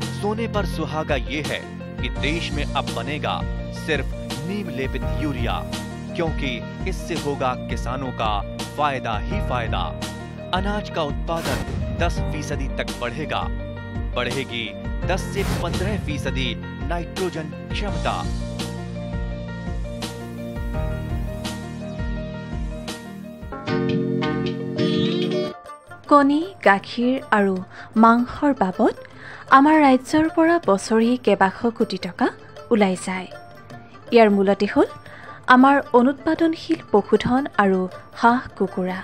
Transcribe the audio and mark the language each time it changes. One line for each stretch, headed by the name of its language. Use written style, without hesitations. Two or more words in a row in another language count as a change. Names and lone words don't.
Hindi: सोने पर सुहागा ये है कि देश में अब बनेगा सिर्फ नीम लेपित यूरिया, क्योंकि इससे होगा किसानों का फायदा ही फायदा। अनाज का उत्पादन 10% तक बढ़ेगा। बढ़ेगी 10 से 15% नाइट्रोजन क्षमता।
Assamese: কণী, গাখীৰ আৰু মাংসৰ বাবদ আমাৰ ৰাজ্যৰ পৰা বছৰি কেইবাশ কোটি টকা ওলাই যায়। ইয়াৰ মূলতে হ'ল আমাৰ অনুৎপাদনশীল পশুধন আৰু হাঁহ কুকুৰা।